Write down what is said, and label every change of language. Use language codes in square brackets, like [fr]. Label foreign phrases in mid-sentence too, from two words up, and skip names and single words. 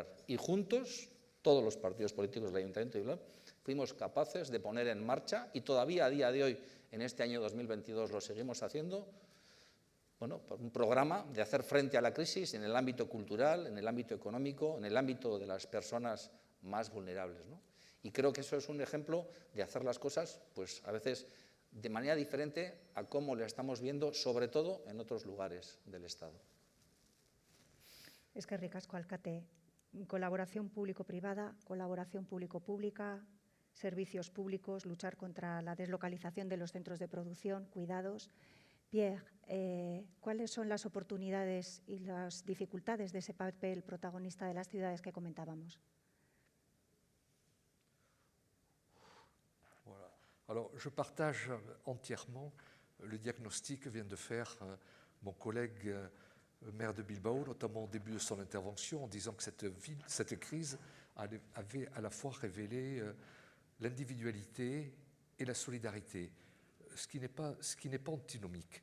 [es] Y juntos, todos los partidos políticos del Ayuntamiento de Bilbao, fuimos capaces de poner en marcha, y todavía a día de hoy, en este año 2022, lo seguimos haciendo, un programa de hacer frente a la crisis en el ámbito cultural, en el ámbito económico, en el ámbito de las personas más vulnerables, ¿no? Y creo que eso es un ejemplo de hacer las cosas, pues a veces de manera diferente a cómo le estamos viendo, sobre todo en otros lugares del Estado. [eu] Eskerrik asko, alkate. [es] Colaboración público-privada, colaboración público-pública, servicios públicos, luchar contra la deslocalización de los centros de producción, cuidados. Pierre, ¿cuáles son las oportunidades y las dificultades de ese papel protagonista de las ciudades que comentábamos? [fr] Voilà. Alors, je partage entièrement le diagnostic que vient de faire mon collègue maire de Bilbao, notamment au début de son intervention, en disant que cette crise avait à la fois révélé l'individualité et la solidarité, ce qui n'est pas antinomique.